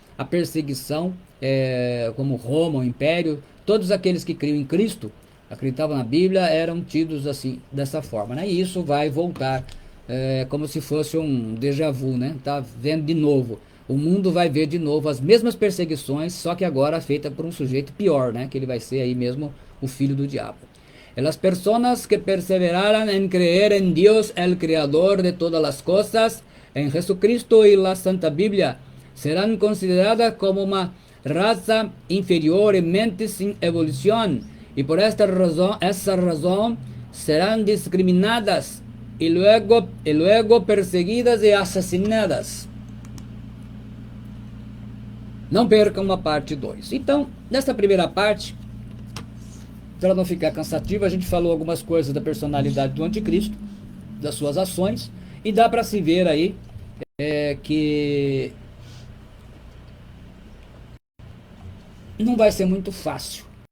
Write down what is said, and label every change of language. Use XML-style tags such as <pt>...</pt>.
<pt>A perseguição, como Roma, o Império, todos aqueles que criam em Cristo, acreditavam na Bíblia, eram tidos assim, dessa forma, né? E isso vai voltar como se fosse um déjà vu, né? Tá vendo de novo. O mundo vai ver de novo as mesmas perseguições, só que agora feita por um sujeito pior, né? Que ele vai ser aí mesmo o filho do diabo.</pt> <es>Las personas que perseveraran en creer en Dios, el Creador de todas las cosas, en Jesucristo y la Santa Biblia, serán consideradas como una raza inferior y mente sin evolución, y por esa razón serán discriminadas y luego perseguidas y</es> <pt>assassinadas. Não percam a parte 2. Então, nessa primeira parte, para não ficar cansativo, a gente falou algumas coisas da personalidade do anticristo, das suas ações, E dá para se ver aí que não vai ser muito fácil.</pt>